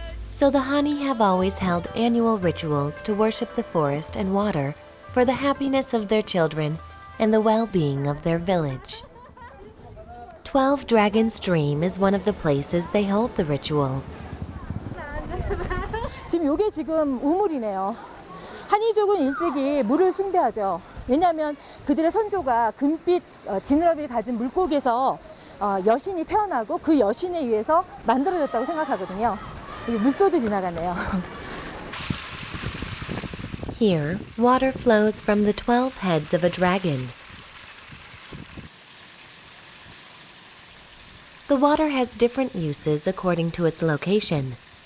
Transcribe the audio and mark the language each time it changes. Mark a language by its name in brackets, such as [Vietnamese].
[English] So the Hani have always held annual rituals to worship the forest and water for the happiness of their children and the well-being of their village. 12 Dragon Stream is one of the places they hold the rituals. [Korean] 지금 요게 지금 우물이네요. 한이족은 일찍이 물을 숭배하죠. 왜냐하면 그들의 선조가 금빛 지느러미를 가진 물고기에서 여신이 태어나고 그 여신에 의해서 만들어졌다고 생각하거든요. 여기 물소도 지나가네요. [English] Here, water flows from the 12 heads of a dragon. The water has different uses according to its location.